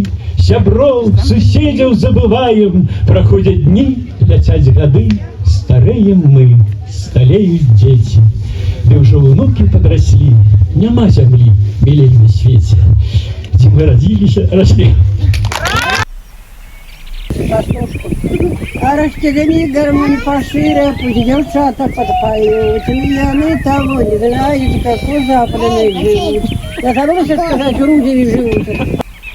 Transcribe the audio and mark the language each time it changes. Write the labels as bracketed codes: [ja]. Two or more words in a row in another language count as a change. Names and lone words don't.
[be] Сяброў, суседзяў забываем, праходзяць дні, ляцяць гады, стареем мы, сталеюць дзеці. Ды ўжо ўнукі падраслі, няма зямлі мілей на свеце. Дзе мы радзіліся, раслі. [ru] А расстегни гармонь пошире, пусть девчата подпоют. Яны того не знают, как у западной живут. Я забыла сказать, в Грузии живут.